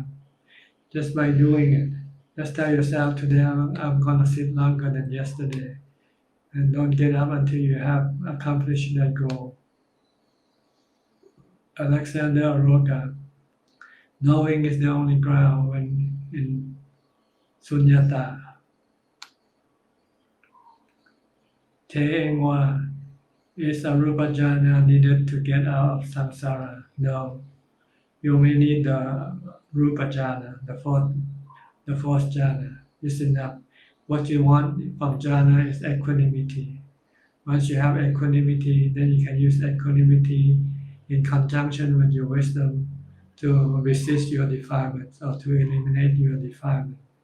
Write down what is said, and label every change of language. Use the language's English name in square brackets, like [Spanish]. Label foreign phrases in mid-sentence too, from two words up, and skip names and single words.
[English] Just by doing it. Just tell yourself today I'm gonna sit longer than yesterday. And don't get up until you have accomplished that goal. Alexander Aroka, knowing is the only ground when in sunyata. Te Engwa, is [Pali] arupa jhana [English] needed to get out of samsara? No. You may need the [Pali] rupa jhana, [English] the fourth jhana. Is enough. What you want from jhana is equanimity. Once you have equanimity, then you can use equanimity in conjunction with your wisdom to resist your defilements or to eliminate your defilement.